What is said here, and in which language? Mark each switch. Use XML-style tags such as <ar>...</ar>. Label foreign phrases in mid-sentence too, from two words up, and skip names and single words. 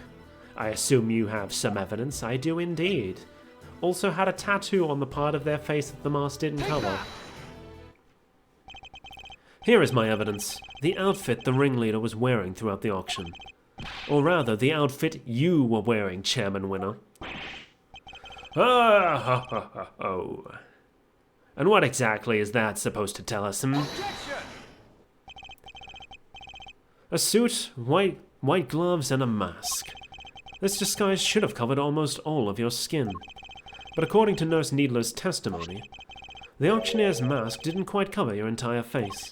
<en>I assume you have some evidence. I do indeed. Also had a tattoo on the part of their face that the mask didn't cover. Here is my evidence. The outfit the ringleader was wearing throughout the auction. Or rather, the outfit you were wearing, Chairman Winner. Ah, ha, ha, ha, oh. And what exactly is that supposed to tell us? Objection. A suit, white gloves, and a mask. This disguise should have covered almost all of your skin. But according to Nurse Needler's testimony, the auctioneer's mask didn't quite cover your entire face.</en>